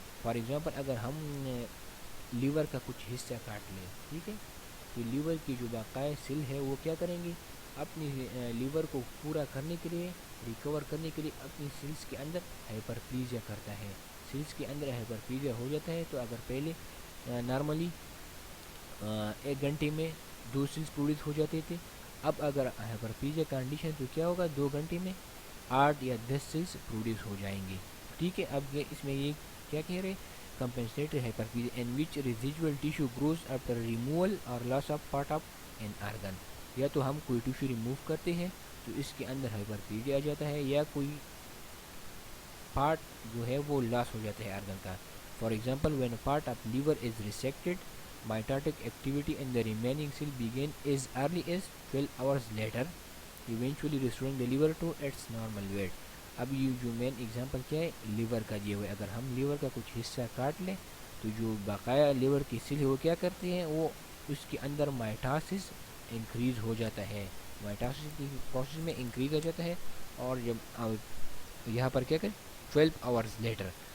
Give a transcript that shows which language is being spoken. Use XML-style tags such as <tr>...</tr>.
<ur>For example اگر ہم liver کا کچھ حصہ کاٹ لیں, ٹھیک ہے, تو لیور کی جو باقاعدہ سیل ہے وہ کیا کریں گے؟ اپنی لیور کو پورا کرنے کے لیے, ریکور کرنے کے لیے اپنی سیلز کے اندر ہائپر پلیزیا کرتا ہے. سیلز کے اندر ہائپر پلیزیا ہو جاتا ہے. تو اگر پہلے نارملی 1 گھنٹے میں 2 سیلز پروڈیوس ہو جاتے تھے, اب اگر ہائپر پلیزیا کنڈیشن تو کیا ہوگا؟ 2 گھنٹے میں 8 یا 10 سیلز پروڈیوس ہو جائیں گے. ٹھیک ہے. اب اس میں یہ کیا کہہ رہے؟</ur> <en>compensatory hyperplasia in which residual tissue grows after removal or loss of part of an organ.</en> <ur>یا تو ہم کوئی ٹیشو ریموو کرتے ہیں تو اس کے اندر ہائپرپلیزیا آ جاتا ہے, یا کوئی پارٹ جو ہے وہ لاس ہو جاتا ہے آرگن کا.</ur> <en>For example when a part of liver is resected, mitotic activity in the remaining cell begin as early as 12 hours later, eventually restoring the liver to its normal weight.</en> <ur>اب یہ جو مین example کیا ہے؟ Liver کا دیا ہوا ہے. اگر ہم لیور کا کچھ حصہ کاٹ لیں تو جو بقایا لیور کی سیل ہے وہ کیا کرتی ہیں؟ وہ اس کے اندر مائٹاسس انکریز ہو جاتا ہے, مائٹاسس کی پروسیس میں انکریز ہو جاتا ہے. اور جب یہاں پر کیا کریں؟ 12</ur> <en>Hours later.</en>